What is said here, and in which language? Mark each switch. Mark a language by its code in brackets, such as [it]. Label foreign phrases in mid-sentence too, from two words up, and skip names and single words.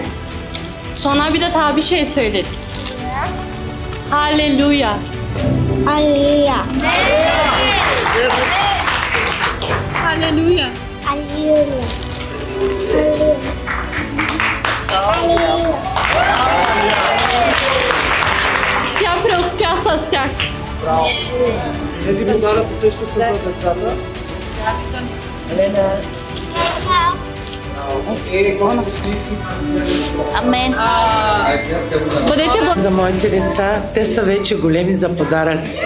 [tr] Sonra bir de daha bir şey söyledik. Haleluya. Haleluya. Haleluya. Haleluya. Haleluya. [bg] Тя преуспя с тях. Браво. Тези подаръци също са за децата. Елена. Амен. За моите деца, те са вече големи за подаръци.